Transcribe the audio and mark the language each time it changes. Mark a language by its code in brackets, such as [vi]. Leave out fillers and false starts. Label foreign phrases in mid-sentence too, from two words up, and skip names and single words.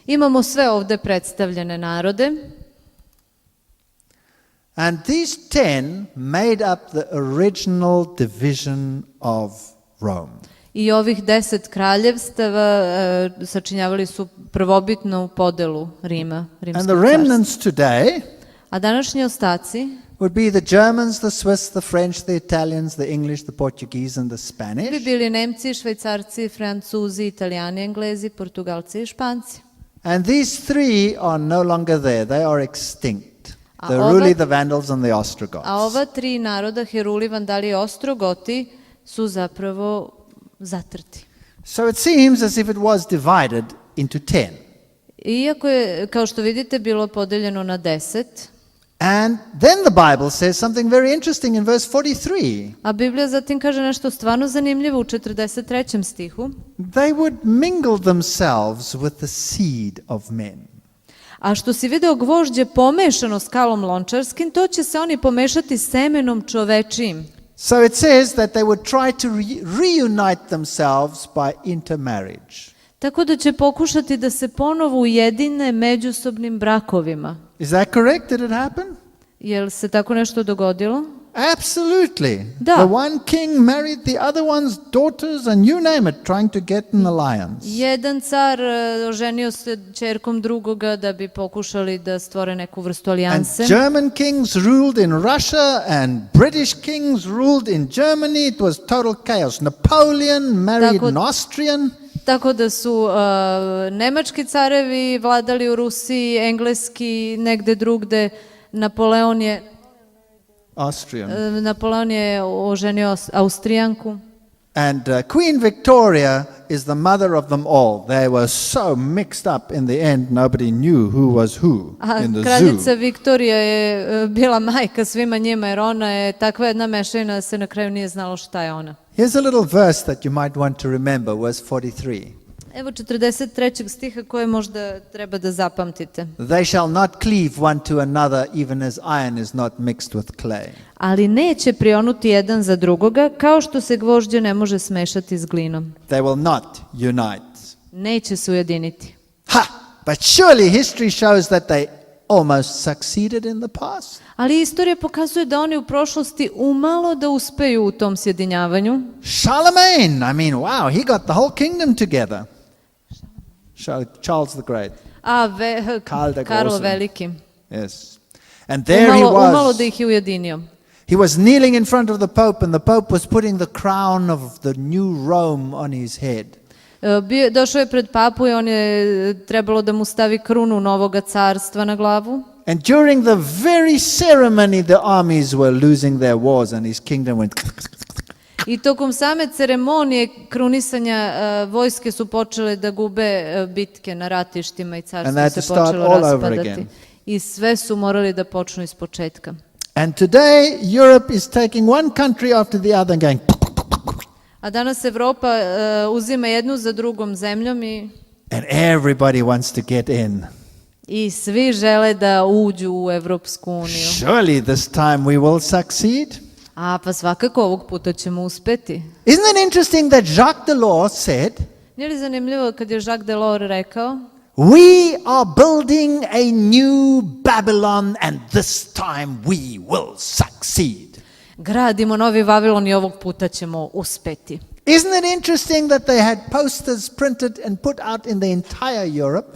[sr] Imamo sve ovde predstavljene narode. [en] And these 10 made up the original division of Rome. [sr] I ovih 10 kraljevstava sačinjavali su prvobitnu podelu Rima, rimskog [en] And the remnants [sr] carstva. [en] today [sr] A današnji ostaci [en] would be the Germans, the Swiss, the French, the Italians, the English, the Portuguese and the [sr] bi [en] Spanish. [sr] bili Nemci, Švajcarci, Francuzi, Italijani, Englezi, Portugalci i Španci. [en] And these three are no longer there. They are extinct. The [sr] ova- [en] Ruli, the Vandals and the Ostrogoths. [sr] A ova tri naroda, Heruli, Vandali i Ostrogoti, su zapravo zatrti. [en] So it seems as if it was divided into 10. [sr] Iako je, kao što vidite, bilo podeljeno na 10, [en] And then the Bible says something very interesting in verse 43. [sr] a Biblija zatim kaže nešto stvarno zanimljivo u 43. stihu. [en] They would mingle themselves with the seed of men. [sr] A što si video gvožđe pomešano s kalom lončarskim, to će se oni pomešati semenom čovečijim. [en] So it says that they would try to reunite themselves by intermarriage. [sr] Tako da će pokušati da se ponovo ujedine međusobnim brakovima. [en] Is that correct? Did it happen? [sr] Jel se tako nešto dogodilo? [en] Absolutely. [sr] Da. [en] The one king married the other one's daughters and you name it, trying to get an alliance. [sr] Jedan car oženio se ćerkom drugoga da bi pokušali da stvore neku vrstu [en] And [sr] alijanse. [en] German kings ruled in Russia and British kings ruled in Germany. It was total chaos. Napoleon married an Austrian. [sr] Tako da su nemački carevi vladali u Rusiji, engleski negde drugde, Napoleon je oženio Austrijanku. [en] And Queen Victoria is the mother of them all. They were so mixed up in the end, nobody knew who was who [sr] A [en] in the [sr] kraljica [en] zoo. [sr] Viktorija je bila majka svima njima, jer ona je takva jedna mešavina da se na kraju nije znalo šta je ona. [en] Here's a little verse that you might want to remember, verse 43. [sr] Evo 43. stiha koje možda treba da zapamtite. [en] They shall not cleave one to another, even as iron is not mixed with clay. [sr] Ali neće prionuti jedan za drugoga, kao što se gvožđe ne može smešati s glinom. [en] They will not unite. [sr] Neće se ujediniti. Ha! [en] But surely history shows that they almost succeeded in the past. [sr] Ali istorija pokazuje da oni u prošlosti umalo da uspeju u tom sjedinjavanju. [en] Charlemagne, I mean, wow, he got the whole kingdom together. Charles the Great. [sr] Karlo Veliki. [en] Yes. And there he [sr] Umalo da [en] was. [sr] ih je ujedinio. [en] He was kneeling in front of the Pope, and the Pope was putting the crown of the new Rome on his head. [sr] Došao je pred papu i on je trebalo da mu stavi krunu novoga carstva na glavu. [en] And during the very ceremony, the armies were losing their wars, and his kingdom went. [sr] I tokom same ceremonije krunisanja vojske su počele da gube bitke na ratištima i carstvo se počelo raspadati. I sve su morali da počnu iz početka. [en] And today, Europe is taking one country after the other and going. [sr] A danas Evropa uzima jednu za drugom zemljom [en] And everybody wants to get in. [sr] I svi žele da uđu u Evropsku uniju. [en] Surely this time we will succeed. [sr] Pa svakako ovog puta ćemo uspeti. [en] Isn't it interesting that Jacques Delors said, [sr] Nije li zanimljivo kad je Jacques Delors rekao, [en] we are building a new Babylon and this time we will succeed. [sr] Gradimo novi Vavilon i ovog puta ćemo uspeti. [en] Isn't it interesting that they had posters printed and put out in the entire Europe?